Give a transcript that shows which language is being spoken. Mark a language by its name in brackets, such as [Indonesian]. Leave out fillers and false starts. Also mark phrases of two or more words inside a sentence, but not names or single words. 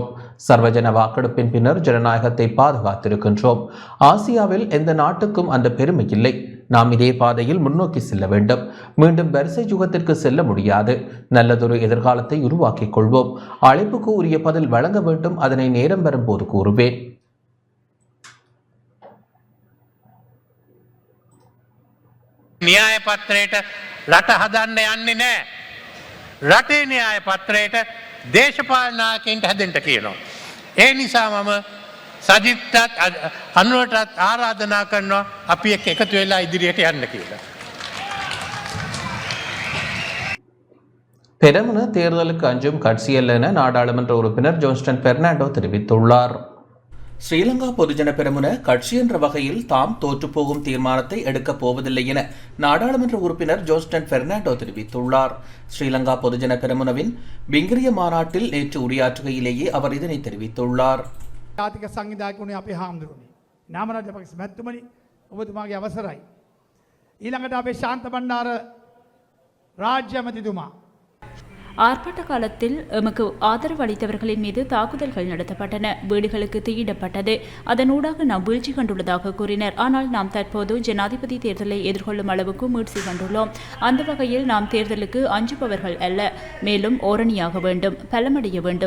[Tamil] சர்வஜன வாக்கெடுப்பின் பின்னர் ஜனநாயகத்தை பாதுகாத்திருக்கின்றோம். ஆசியாவில் எந்த நாட்டுக்கும் அந்த பெருமை இல்லை. நாம் இதே பாதையில் முன்னோக்கி செல்ல வேண்டும். மீண்டும் வரிசை யுகத்திற்கு செல்ல முடியாது. நல்லதொரு எதிர்காலத்தை உருவாக்கிக் கொள்வோம். அழைப்புக்கு உரிய பதில் வழங்க வேண்டும். அதனை நேரம் வரும்போது கூறுவேன். [Sinhala] න්‍යාය පත්‍රයට රට හදන්න යන්නේ නෑ. රටේ න්‍යාය පත්‍රයට දේශපාලන නායකයින්ට හැදෙන්න කියනවා. ඒ නිසා මම සජිත්ටත් අනුරටත් ආරාධනා කරනවා අපි එක්ක එකතු වෙලා ඉදිරියට යන්න කියලා. [Tamil] பெரமுன தேர்தலுக்கு அஞ்சும் கட்சியல்ல என நாடாளுமன்ற உறுப்பினர் ஜோன்ஸ்டன் பெர்னாண்டோ தெரிவித்துள்ளார். ஸ்ரீலங்கா பொதுஜன பெரமுன கட்சி என்ற வகையில் தாம் தோற்றுப்போகும் தீர்மானத்தை எடுக்கப் போவதில்லை என நாடாளுமன்ற உறுப்பினர் ஜோன்ஸ்டன் பெர்னாண்டோ தெரிவித்துள்ளார். ஸ்ரீலங்கா பொதுஜன பெரமுனவின் பிங்கிரிய மாநாட்டில் நேற்று உரையாற்றுகையிலேயே அவர் இதனை தெரிவித்துள்ளார். [Sinhala] ජාතික සංවිධායකුනේ අපේ හාමුදුරුවනේ නාම රාජපක්ෂ මැතිතුමනි ඔබතුමාගේ අවසරයි ඊළඟට අපේ ශාන්ත බණ්ඩාර රාජ්‍ය ඇමතිතුමා [Tamil] ஆர்ப்பாட்ட காலத்தில் எமக்கு ஆதரவு அளித்தவர்களின் மீது தாக்குதல்கள் நடத்தப்பட்டன. வீடுகளுக்கு தீயிடப்பட்டது. அதனூடாக நாம் வீழ்ச்சி கண்டுள்ளதாக கூறினர். ஆனால் நாம் தற்போது ஜனாதிபதி தேர்தலை எதிர்கொள்ளும் அளவுக்கு மீட்சி கண்டுள்ளோம். அந்த வகையில் நாம் தேர்தலுக்கு அஞ்சுபவர்கள் அல்ல. மேலும் ஓரணியாக வேண்டும், பலமடைய வேண்டும்.